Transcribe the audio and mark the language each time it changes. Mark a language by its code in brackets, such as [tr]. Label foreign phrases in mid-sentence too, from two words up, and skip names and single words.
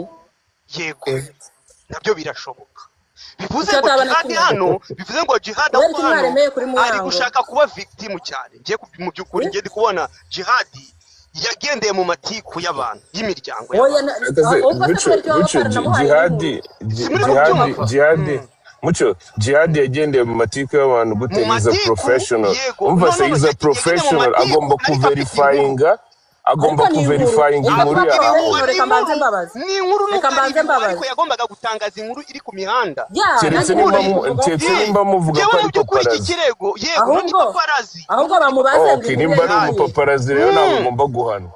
[rw] yego nabyo birashoboka bivuze ngo jihad hano bivuze ngo jihad ari gushaka kuba victim cyane ngiye mu byukuri ngiye kubona jihad yagendeye mu matiku y'abantu y'imiryango jihad yagendeye mu matiku y'abantu gute [en] is a professional [rw] umva se [en] is a professional [rw] agomba kuverifyinga inkuru yawe reka mbanze mbabazi ariko yagombaga gutangaza inkuru iri ku mihanda keretse nimba muvuga ko ari paparazi yego ni paparazi ahubwo bamubaze okay nimba ari paparazi rero ntabwo ngomba guhana